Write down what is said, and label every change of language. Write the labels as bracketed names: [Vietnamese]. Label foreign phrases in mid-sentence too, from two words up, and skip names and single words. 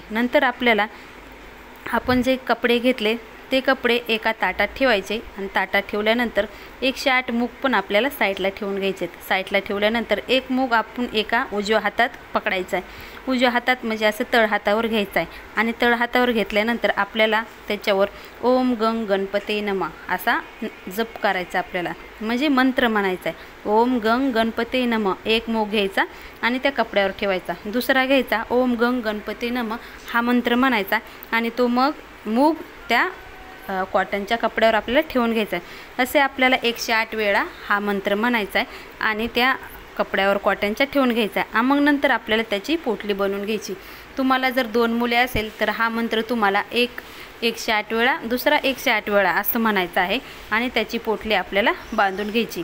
[Marathi] नंतर आपल्याला आपण जे कपडे घेतले ते कपडे एका ताटात ठेवायचे आणि ताटात ठेवल्यानंतर 108 मूग पण आपल्याला साईडला ठेवून घ्यायचे। साईडला ठेवल्यानंतर एक मूग आपण एका उजव्या हातात पकडायचा आहे। उजव्या हातात म्हणजे असं तळहातावर घ्यायचं आहे आणि तळहातावर घेतल्यानंतर आपल्याला त्याच्यावर [Sanskrit] ओम गंग गणपते नमः [Marathi] असा जप करायचा आपल्याला, म्हणजे मंत्र म्हणायचा आहे। [Sanskrit] ओम गंग गणपते नमः [Marathi] एक मूग घ्यायचा आणि त्या कपड्यावर ठेवायचा। दुसरा घ्यायचा [Sanskrit] ओम गंग गणपते नमः [Marathi] हा मंत्र म्हणायचा आणि तो मूग त्या कॉटनच्या कपड्यावर आपल्याला ठेवून घ्यायचा आहे। असे आपल्याला 108 वेळा हा मंत्र म्हणायचा आहे आणि त्या कपड्यावर कॉटनच्या ठेवून घ्यायचा आहे। मग नंतर आपल्याला त्याची पोटली बनवून घ्यायची। तुम्हाला जर 2 मुले असेल तर हा मंत्र तुम्हाला 108 वेळा दुसरा 108 वेळा असं म्हणायचं आहे आणि त्याची पोटली आपल्याला बांधून घ्यायची।